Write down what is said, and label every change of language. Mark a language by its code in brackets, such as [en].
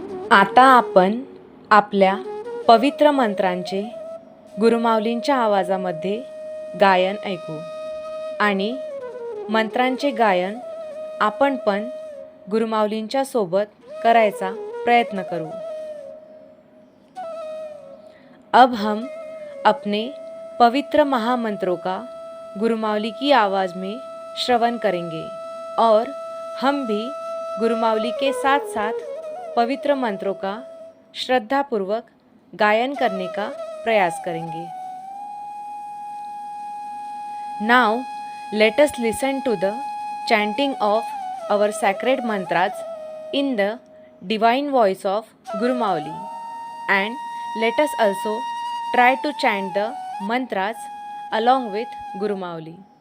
[mr] आता आपण आपल्या पवित्र मंत्रांचे गुरुमाऊलींच्या आवाजामध्ये गायन ऐकू आणि मंत्रांचे गायन आपण पण गुरुमाऊलींच्या सोबत करायचा प्रयत्न करूँ। [hi] अब हम अपने पवित्र महामंत्रों का गुरुमाऊली की आवाज़ में श्रवण करेंगे और हम भी गुरुमाऊली के साथ साथ पवित्र मंत्रों का श्रद्धापूर्वक गायन करने का प्रयास करेंगे। [en] Now let us listen to the chanting of our sacred mantras in the divine voice of Guru Mauli, and let us also try to chant the mantras along with Guru Mauli.